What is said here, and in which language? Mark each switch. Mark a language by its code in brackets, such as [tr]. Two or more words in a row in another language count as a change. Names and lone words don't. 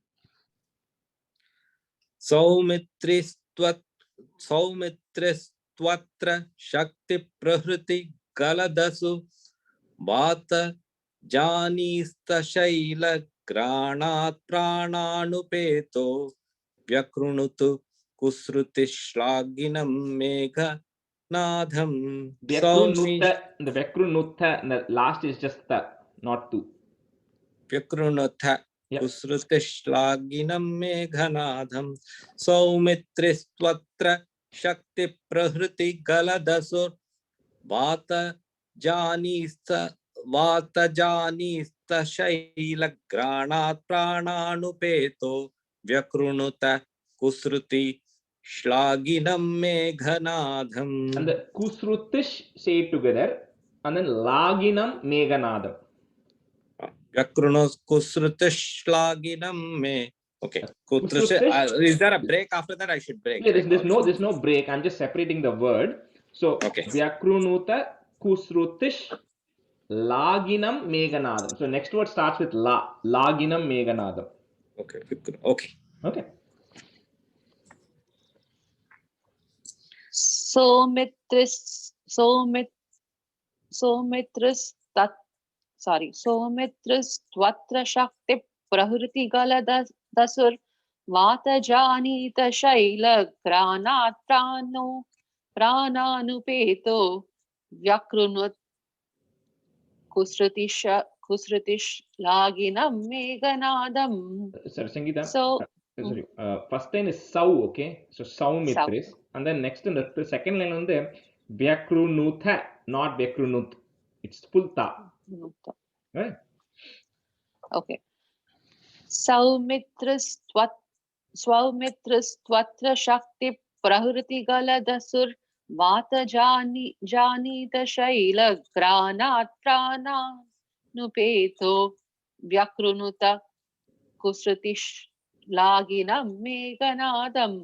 [sa] सौमित्रिस्त्वत्र शक्ति प्रहृति गलदसु वात जनिस्त शैल ग्रनत् प्राणानुपेतो व्यकृणुतु कुस्रुतिश्लगिनम् मेघ नादम्. Vyakrunuta, [en] the Vyakrunuta, the last is just the, not two. [sa] व्यकृणुथा कुस्रुतिश्लगिनम् मेघनादम्. सौमित्रिस्त्वत्र शक्ति प्रहृति गलदसुर् वात जनिस्त शैल ग्रनत् प्राणानुपेतो व्यकृणुत कुस्रुति श्लगिनम् मेघनादम्. [en] And the Kusrutish say it together, and then [sa] लगिनम् मेघनादम्. व्यकृणोस् कुस्रुतिश् श्लगिनम् मे. Okay. [en] Is there a break after that? I should break. Yeah, there's no break. I'm just separating the word. So okay. [sa] व्यकृणुत कुस्रुतिश् लगिनम् मेघनादम्. [en] So next word starts with La. [sa] लगिनम् मेघनादम्. [en] Okay. Okay. Okay. [sa] सोमित्रिस् त्वत्र शक्ति प्रहृति गलदसुर् वात जनित शैल ग्रनत् प्राणानुपेतो व्यकृणुत् कुस्रितिश् लगिनम् मेघनादम्. [en] Sorry, Sangeeta. So, sorry. First line is Sau, okay? So Saumitris. And then next in the second line on there, Vyakrunutha, not Vyakrunut. It's full ta. Right? [sa] Okay. सौमित्रिस् त्वत्र शक्ति प्रहृति गलदसुर् वात जनित शैल ग्रनत् प्राणानुपेतो व्यकृणुत कुस्रितिश् लगिनम् मेघनादम्.